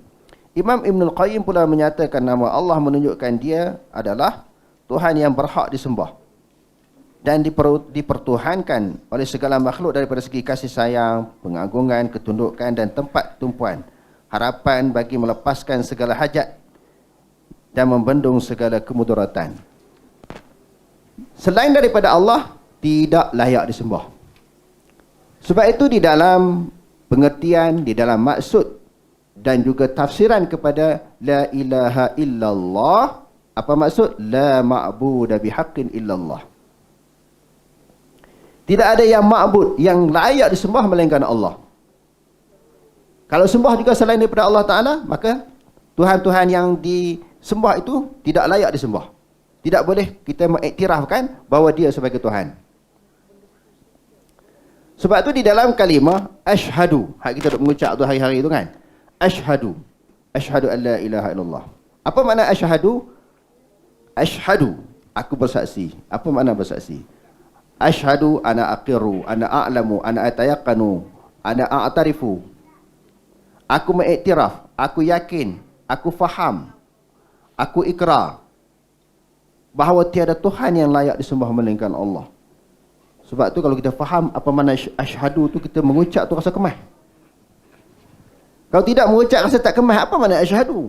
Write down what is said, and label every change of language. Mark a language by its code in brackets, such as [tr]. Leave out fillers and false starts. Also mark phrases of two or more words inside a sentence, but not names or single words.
[ms] Imam Ibn Al-Qayyim pula menyatakan nama Allah menunjukkan dia adalah Tuhan yang berhak disembah dan dipertuhankan oleh segala makhluk daripada segi kasih sayang, pengagungan, ketundukan dan tempat tumpuan, harapan bagi melepaskan segala hajat dan membendung segala kemudaratan. Selain daripada Allah, tidak layak disembah. Sebab itu di dalam pengertian, di dalam maksud dan juga tafsiran kepada [ar] لا إله إلا الله, [ms] apa maksud? [ar] لا معبود بحق إلا الله. [ms] Tidak ada yang ma'bud, yang layak disembah melainkan Allah. Kalau sembah juga selain daripada Allah Ta'ala, maka Tuhan-Tuhan yang disembah itu tidak layak disembah. Tidak boleh kita mengiktirafkan bahawa dia sebagai Tuhan. Sebab itu di dalam kalimah asyhadu, hak kita duk mengucap tu hari-hari tu kan, [ar] أشهد أن لا إله إلا الله. [ms] Apa makna asyhadu? Asyhadu, aku bersaksi. Apa makna bersaksi? [ar] أشهد أنا أقر، أنا أعلم، أنا أتيقن، أنا أعترف. [ms] Aku mengiktiraf, aku yakin, aku faham, aku ikrar bahawa tiada Tuhan yang layak disembah melainkan Allah. Sebab tu kalau kita faham apa makna asyhadu tu, kita mengucap tu rasa kemah. Kalau tidak mengucap rasa tak kemah, apa makna asyhadu?